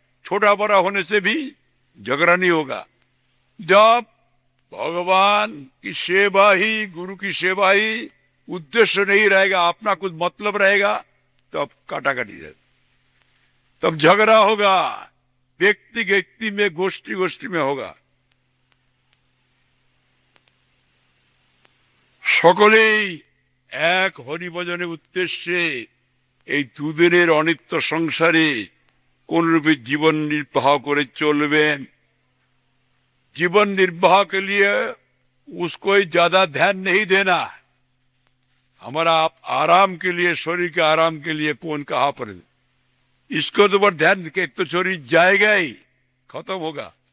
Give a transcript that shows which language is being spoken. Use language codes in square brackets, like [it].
[hi] छोटा बड़ा होने से भी झगड़ा नहीं होगा। जब भगवान की सेवा ही, गुरु की सेवा ही उद्देश्य नहीं रहेगा, अपना कुछ मतलब रहेगा, तब काटाकाटी रहेगा, तब झगड़ा होगा, व्यक्ति व्यक्ति में, गोष्ठी गोष्ठी में होगा। [bn] সকলেই এক হরিভজনের উদ্দেশ্যে এই দুদিনের অনিত্য সংসারে কোন রূপে जीवन निर्वाह করে চলবেন। [hi] जीवन निर्वाह के लिए उसको ही ज्यादा ध्यान नहीं देना। हमारा आराम के लिए, शरीर के आराम के लिए कौन कहाँ पर, इसको तो पर ध्यान, एक तो शरीर जाएगा ही, खत्म होगा।